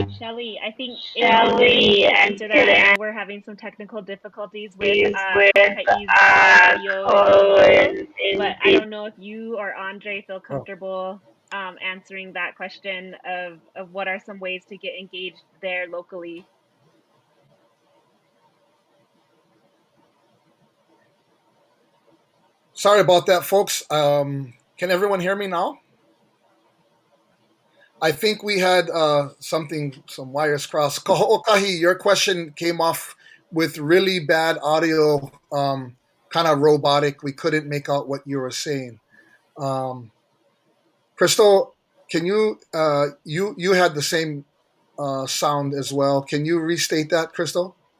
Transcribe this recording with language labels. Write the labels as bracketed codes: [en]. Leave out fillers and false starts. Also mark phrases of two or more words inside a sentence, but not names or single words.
[en] Shelley, I think into that, I know we're having some technical difficulties with Kahi's audio, but I don't know if you or Andre feel comfortable answering that question of what are some ways to get engaged there locally. Sorry about that, folks. Can everyone hear me now? I think we had some wires crossed. Kahoʻokahi, your question came off with really bad audio, kind of robotic. We couldn't make out what you were saying. Crystal, can you you had the same sound as well. Can you restate that, Crystal?